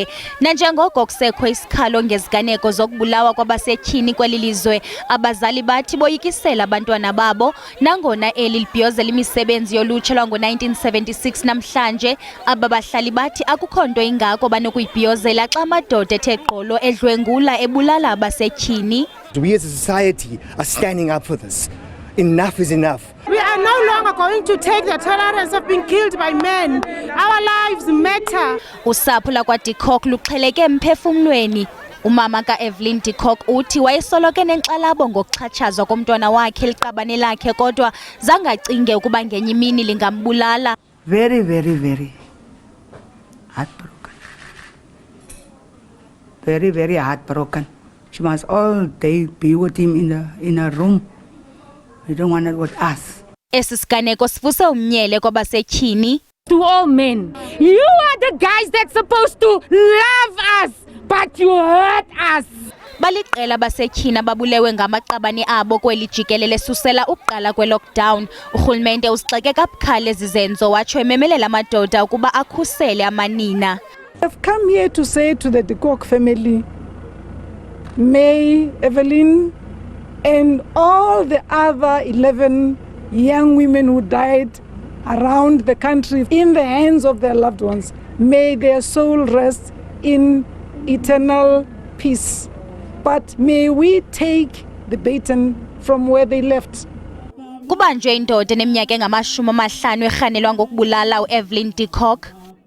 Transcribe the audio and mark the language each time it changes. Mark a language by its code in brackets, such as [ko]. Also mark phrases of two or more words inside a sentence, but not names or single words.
[xh] Nanjengoko kusekho isikhalo ngeziganeko zokubulawa kwabasetyhini kweli lizwe, abazali bathi boyikisela abantwana babo. Nangona eli libhiyozela imisebenzi yolutsha lwango-1976 namhlanje, Abahlali bathi akukho nto ingako banokuyibhiyozela xa amadoda ethe gqolo edlwengula ebulala abasetyhini. [en] We as a society are standing up for this. Enough is enough. We are no longer going to take the tolerance of being killed by men. Our lives matter. [xh] Usapho lakwaDe Kok luqheleke emphefumlweni. Umama ka-Evelyn De Kok uthi wayesoloke nenkxalabo ngokuxhatshazwa komntwana wakhe liqabane lakhe kodwa zangacinge ukuba ngenye imini lingambulala. [en] Very, very, very heartbroken. Very, very heartbroken. She must all day be with him in a room. We don't want it with us. [xh] Esi siganeko sivuse umnyele kwabasetyhini. [en] To all men, you are the guys that's supposed to love us, but you hurt us. [xh] Baliqela abasetyhini ababulewe ngamaqabane abo kweli jikelele susela ukuqala kwe-lockdown. Urhulumente usixeke kabukhali ezi zenzo watsho ememelela amadoda ukuba akhusele amanina. [en] I've come here to say to the De Kok family, may Evelyn and all the other 11 young women who died around the country in the hands of their loved ones, may their soul rest in eternal peace. But may we take the baton from where they left. [xh] Kubanjwe indoda eneminyaka engama-50 erhanelwa ngokubulala uEvelyn De Kok.